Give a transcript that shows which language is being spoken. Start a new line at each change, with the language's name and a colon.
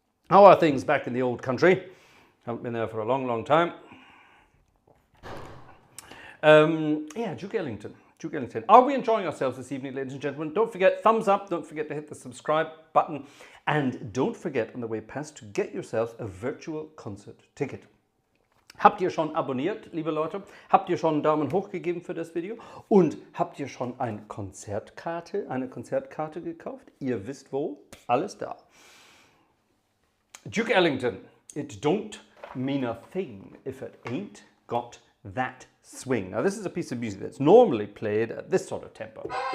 English: How are things back in the old country? Haven't been there for a long, long time. Yeah, Duke Ellington. Duke Ellington. Are we enjoying ourselves this evening, ladies and gentlemen? Don't forget, thumbs up. Don't forget to hit the subscribe button. And don't forget on the way past to get yourself a virtual concert ticket.
German: Habt ihr schon abonniert, liebe Leute? Habt ihr schon einen Daumen hoch gegeben für das Video? Und habt ihr schon eine Konzertkarte gekauft? Ihr wisst wo? Alles da. Duke Ellington.
English: It don't mean a thing if it ain't got that swing. Now this is a piece of music that's normally played at this sort of tempo.